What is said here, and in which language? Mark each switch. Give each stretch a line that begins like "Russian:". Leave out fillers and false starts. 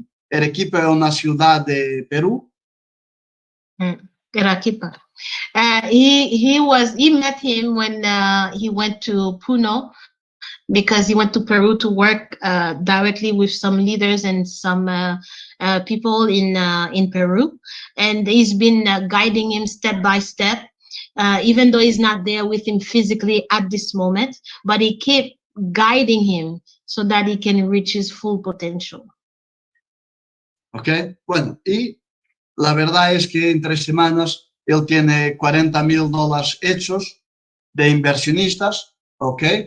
Spanish: Arequipa es una ciudad de Perú. Arequipa.
English: He met him when he went to Puno, because he went to Peru to work directly with some leaders and some people in Peru, and he's been guiding him step by step, even though he's not there with him physically at this moment, but he kept guiding him so that he can reach his full potential.
Spanish: Okay, bueno, y la verdad es que en 3 semanas él tiene $40,000 hechos de inversionistas, ¿ok?